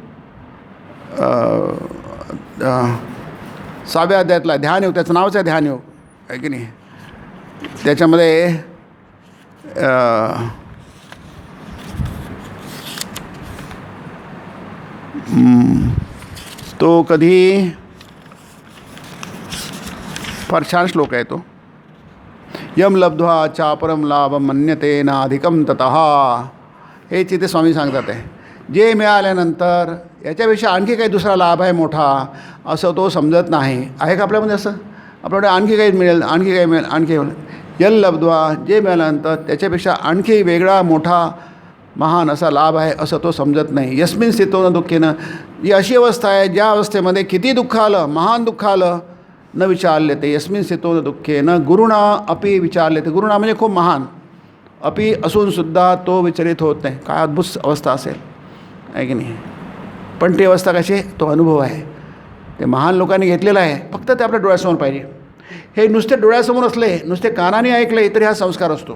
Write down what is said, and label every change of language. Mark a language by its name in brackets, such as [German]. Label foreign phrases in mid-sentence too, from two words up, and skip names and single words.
[Marathi] 6व्या अध्यायातला ध्यानयोग, त्याचं नावच आहे ध्यानयोग, आहे की नाही. त्याच्यामध्ये तो कधी फार छान श्लोक आहे तो. [Sanskrit] यम लब्ध्वा चापरम लाभ मन्यते ना अधिकम ततः, [Marathi] हे तिथे स्वामी सांगतात आहे. जे मिळाल्यानंतर याच्यापेक्षा आणखी काही दुसरा लाभ आहे मोठा, असं तो समजत नाही. आहे का आपल्यामध्ये असं? आपल्याकडे आणखी काही मिळेल, आणखी काही मिळेल, आणखी [Sanskrit] यल लब्ध्वा, [Marathi] जे मिळाल्यानंतर त्याच्यापेक्षा आणखी वेगळा मोठा महान असा लाभ आहे असं तो समजत नाही. [Sanskrit] यस्मिन स्थितो न दुःखेनं, [Marathi] ही अशी अवस्था आहे ज्या अवस्थेमध्ये किती दुःख आलं, महान दुःख आलं, [Sanskrit] न विचारले ते. यस्मिन स्थितो न दुःखेन गुरुणा अपि विचारले ते. [Marathi] गुरुणा म्हणजे खूप महान, अपि असूनसुद्धा तो विचलित होत नाही. काय अद्भुत अवस्था असेल, आहे की नाही. पण ती अवस्था कशी, तो अनुभव आहे, ते महान लोकांनी घेतलेला आहे. फक्त ते आपल्या डोळ्यासमोर पाहिजे. हे नुसते डोळ्यासमोर असले, नुसते कानाने ऐकले तरी हा संस्कार असतो.